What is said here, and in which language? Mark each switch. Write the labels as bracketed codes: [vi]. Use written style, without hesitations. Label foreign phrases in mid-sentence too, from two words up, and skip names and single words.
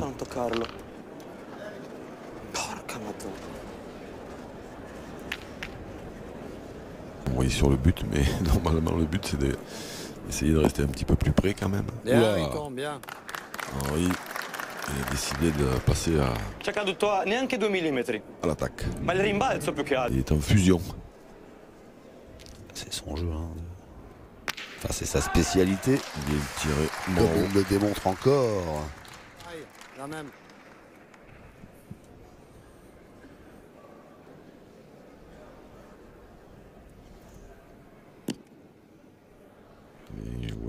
[it] Tanto Carlo. Porca madonna. [fr] On voyait sur le but, mais normalement le but c'est d'essayer de rester un petit peu plus près quand même. Bien, Oula. Riton, bien. Henri il a décidé de passer [it] C'è caduto a neanche 2 millimetri. [fr] à l'attaque. [it] Ma il rimbalzo più che altro. [fr] Il est en fusion. C'est son jeu. Hein. Enfin, c'est sa spécialité. Bien tiré. Comme Bravo. il le démontre encore. Aïe, la même. Mais oui.